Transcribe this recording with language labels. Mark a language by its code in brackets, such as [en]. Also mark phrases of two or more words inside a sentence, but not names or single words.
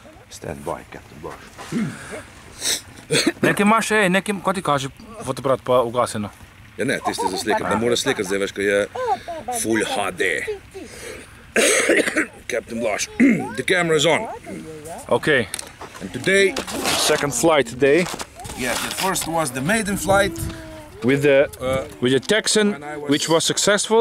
[en] Stand by, Captain Blush. [sl] Nekim maše, nekim, ko ti kaže fotoaparat pa ugaseno? Ja ne, ti ste za slikati, da moraš slikati zdaj, veš, ko je Full HD. [en] Captain Blush, the camera is on. Okay. And today, Second flight today. yeah, the first was the maiden flight. With the Texan, which was successful,